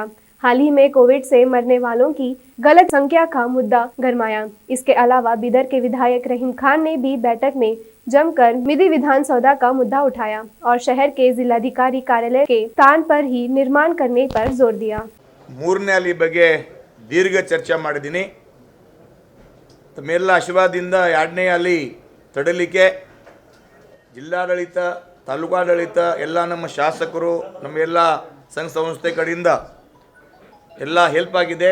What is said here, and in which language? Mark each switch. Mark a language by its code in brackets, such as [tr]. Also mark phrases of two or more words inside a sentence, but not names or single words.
[hi] हाल ही में कोविड से मरने वालों की गलत संख्या का मुद्दा गरमाया। इसके अलावा बिदर के विधायक रहीम खान ने भी बैठक में जमकर मिदी विधान सौदा का मुद्दा उठाया और शहर के जिलाधिकारी कार्यालय के स्थान पर ही निर्माण करने पर जोर दिया। [kn] ಮೂರನೇ ಅಲಿ ಬಗ್ಗೆ ದೀರ್ಘ ಚರ್ಚೆ ಮಾಡಿದ್ದೀನಿ. ತಮ್ಮೆಲ್ಲ ಆಶೀರ್ವಾದದಿಂದ ಎರಡನೇ ಅಲಿ ತಡಲಿಕ್ಕೆ ಜಿಲ್ಲಾಡಳಿತ, ತಾಲೂಕಾಡಳಿತ, ಎಲ್ಲ ನಮ್ಮ ಶಾಸಕರು, ನಮ್ಮೆಲ್ಲ ಸಂಘ ಸಂಸ್ಥೆ ಕಡೆಯಿಂದ ಎಲ್ಲ ಹೆಲ್ಪ್ ಆಗಿದೆ.